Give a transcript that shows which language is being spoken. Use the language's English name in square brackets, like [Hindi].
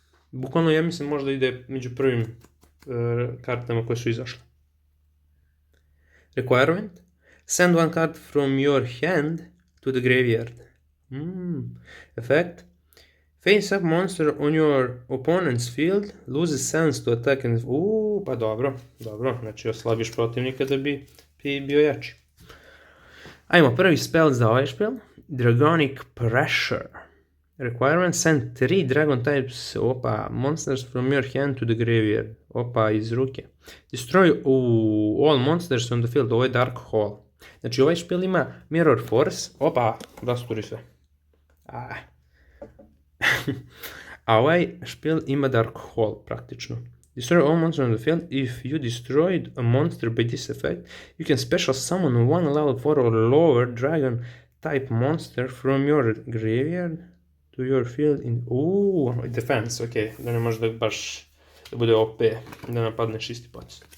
[Serbian] Bukvalno, ja mislim, možda ide među prvim kartama koje su izašle. [English] Requirement. Send one card from your hand to the graveyard. Effect. Face up monster on your opponent's field, loses sense to attack and... [Serbian] pa dobro, znači oslabiš protivnika da bi bio jači. Ajmo, prvi spell za ovaj spell. Dragonic Pressure. [English] Requirement, send 3 dragon types, monsters from your hand to the graveyard. [Serbian] Iz ruke. [English] Destroy all monsters on the field, [Serbian] ovo je [English] Dark Hole. [Serbian] Znači ovaj spell ima Mirror Force, rasturi sve. A ovaj špil ima [English] Dark Hole [Serbian] praktično. [English] Destroy all monsters on the field. If you destroyed a monster by this effect, you can special summon one level 4 or lower dragon type monster from your graveyard to your field in... defense, ok. [Serbian] Da ne može da baš da bude OP, da napadneš isti pocis.